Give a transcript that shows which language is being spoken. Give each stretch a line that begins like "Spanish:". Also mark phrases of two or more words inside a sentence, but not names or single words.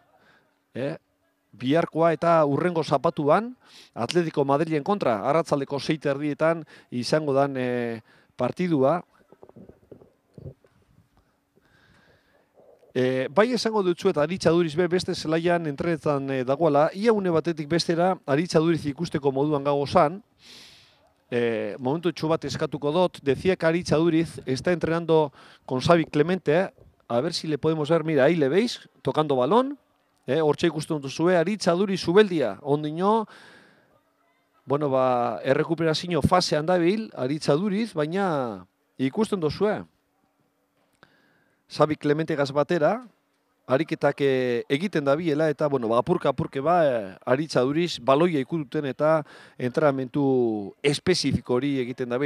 Basque: Biharkoa eta urrengo zapatuan, Atletico Madrilen kontra, arratzaldeko 6:30 izango dan partidua. Bai esango dutzu eta Aritza Duriz beste zelaian entrenetan dagoela, ia une batetik bestera Aritza Duriz ikusteko moduan gagozan, momentu bat eskatuko dut,
Spanish: decía que Aritza Duriz está entrenando con Xavi Clemente, a ver si le podemos ver, mira, ahí le veis, tocando balón,
Basque: hortxe ikusten duzue, Aritza Duriz Zubeldia, ondino, Bueno, errekuperazio fasean dabil, Aritz Aduriz, baina ikusten dozue. Xabi Clemente gaz batera, ariketak egiten dabiela, eta, bueno, apurke Aritz Aduriz baloia ikuduten eta entrenamentu espezifiko hori egiten dabil.